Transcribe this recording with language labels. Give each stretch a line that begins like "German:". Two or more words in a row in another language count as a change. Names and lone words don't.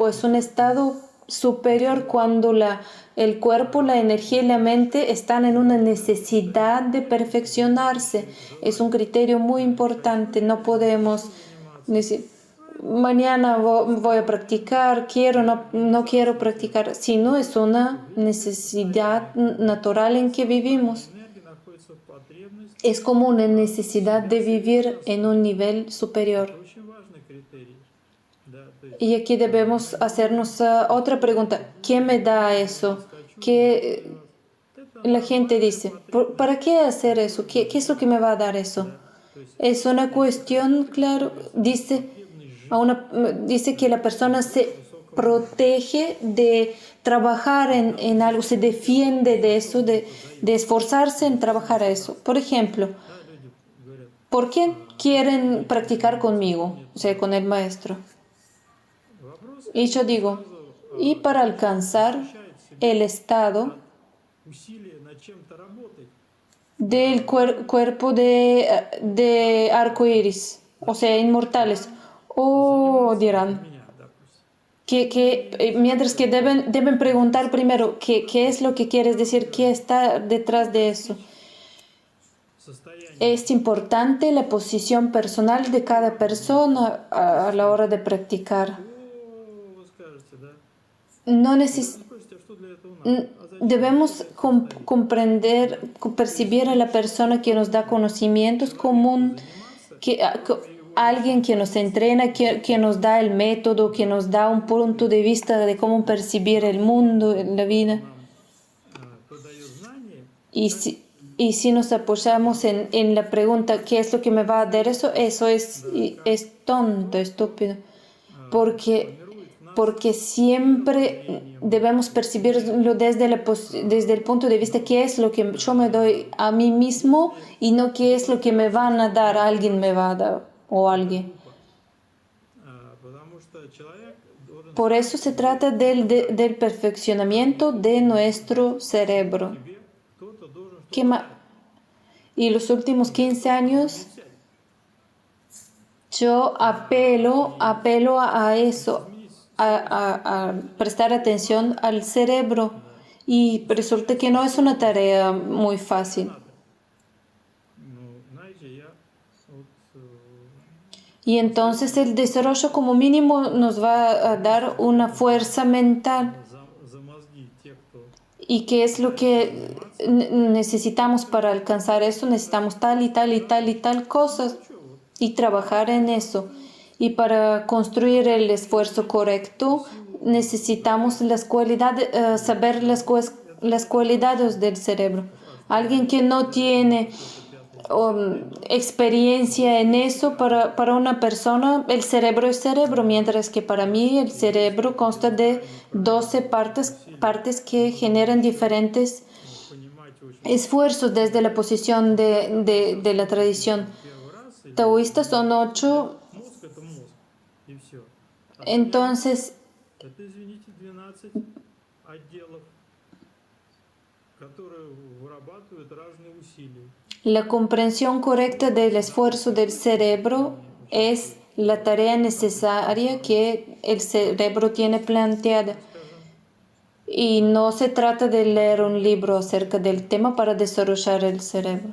Spanish: Es un estado superior cuando el cuerpo, la energía y la mente están en una necesidad de perfeccionarse. Es un criterio muy importante. No podemos decir, mañana voy a practicar, no quiero practicar, sino es una necesidad natural en que vivimos.
Russian: Энергия находится в потребности.
Spanish: Es como una necesidad de vivir en un nivel superior.
Russian: Это очень важный критерий. Да, то есть
Spanish: Y aquí debemos hacernos otra pregunta. ¿Qué me da eso? ¿Qué la gente dice? ¿Para qué hacer eso? ¿Qué es lo que me va a dar eso? Es una cuestión, claro, dice que la persona se protege de trabajar en algo, se defiende de eso, de esforzarse en trabajar a eso. Por ejemplo,
Russian: люди говорят,
Spanish: ¿por qué quieren practicar conmigo? O sea, con el maestro.
Russian: вопрос
Spanish: Y yo digo, y para alcanzar el estado
Russian: усилия над чем-то работать.
Spanish: del cuerpo de arco iris, o sea, inmortales. O dirán,
Russian: Меня, допустим.
Spanish: mientras que deben preguntar primero qué es lo que quieres decir, qué está detrás de eso.
Russian: Состояние.
Spanish: Es importante la posición personal de cada persona a la hora de practicar.
Russian: Вы скажете, да?
Spanish: No neces-
Russian: Спросите, а что для этого надо?
Spanish: Debemos comprender, percibir a la persona que nos da conocimientos común, alguien que nos entrena, que nos da el método, que nos da un punto de vista de cómo percibir el mundo, la vida.
Russian: Подает знания,
Spanish: Y si nos apoyamos en la pregunta, ¿qué es lo que me va a dar eso? Eso es tonto, estúpido. Porque siempre debemos percibirlo desde el punto de vista qué es lo que yo me doy a mí mismo y no qué es lo que me van a dar, alguien me va a dar o alguien.
Russian: потому что человек должен
Spanish: Por eso se trata del perfeccionamiento de nuestro cerebro.
Russian: себе, кто-то должен
Spanish: ¿Qué Y los últimos 15 años yo apelo a eso, a prestar atención al cerebro. Y resulta que no es una tarea muy fácil.
Russian: ну, знаете, я вот
Spanish: Y entonces el desarrollo como mínimo nos va a dar una fuerza mental.
Russian: за мозги те, кто
Spanish: ¿Y qué es lo que necesitamos para alcanzar eso? Necesitamos tal y tal y tal y tal cosas y trabajar en eso. Y para construir el esfuerzo correcto necesitamos saber las cualidades del cerebro. Alguien que no tiene experiencia en eso. Para una persona el cerebro es cerebro, mientras que para mí el cerebro consta de 12 partes que generan diferentes
Russian: понимать очень
Spanish: esfuerzos desde la posición de la tradición
Russian: первый раз или
Spanish: taoísta. Son 8.
Russian: мозг это мозг и все. А целебро
Spanish: Entonces,
Russian: это, извините, 12 отделов, которые вырабатывают разные усилия.
Spanish: la comprensión correcta del esfuerzo del cerebro es la tarea necesaria que el cerebro tiene planteada.
Russian: Скажем,
Spanish: Y no se trata de leer un libro acerca del tema para desarrollar el cerebro.